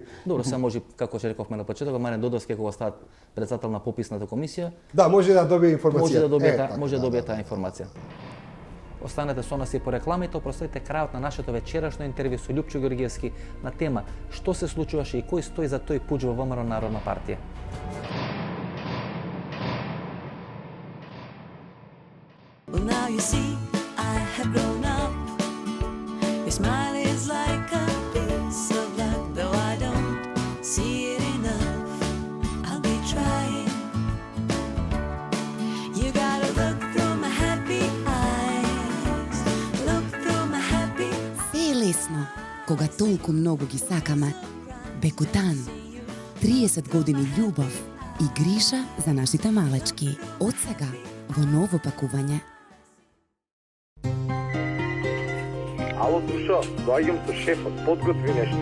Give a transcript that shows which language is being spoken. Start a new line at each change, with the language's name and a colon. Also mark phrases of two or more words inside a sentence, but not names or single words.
Macedonian: Добро, се може како што рековме на почетокот, Маријан Додовски кога става председател на пописната комисија, да, може да добие информација. Може да добие таа информација. Останете со нас и по рекламите, опростете крајот на нашето вечерашно интервју со Љупчо Ѓорѓиевски на тема што се случуваше и кој стои за тој пуџ во ВМРО Народна партија.
English: Well, now you see, I have grown up. Your smile is like a piece of luck, though I don't see it enough. I'll be trying. You gotta look through my happy eyes. Look through my happy.
Macedonian: Се е лесно кога толку многу ги сакаме. Бекутан. 30 години љубов и грижа за нашите малечки. Од сега во ново пакување. Ало, Душо, доаѓам со шефот, подготви нешто.